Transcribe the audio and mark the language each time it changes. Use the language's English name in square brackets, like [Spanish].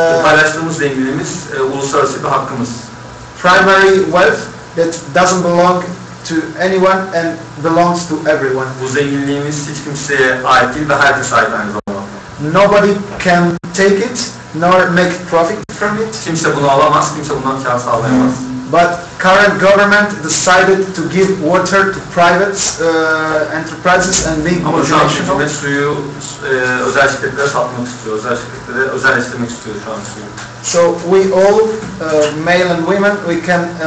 [Turkish] paylaştığımız zenginliğimiz uluslararası bir hakkımız. [English] Primary wealth that doesn't belong to anyone and belongs to everyone. [Turkish] Bu zenginliğimiz hiç kimseye ait değil ve herkese ait aynı zamanda. [English] Nobody can take it nor make profit from it. [Turkish] Kimse bunu alamaz, kimse bundan kâr sağlayamaz. [English] But current government decided to give water to private enterprises and big multinational. [Turkish] Ama suyu özel şirketlere satmak istiyor, özel şirketlere özelleştirmek istiyor şu an suyu. [English] So we all, male and women, we can.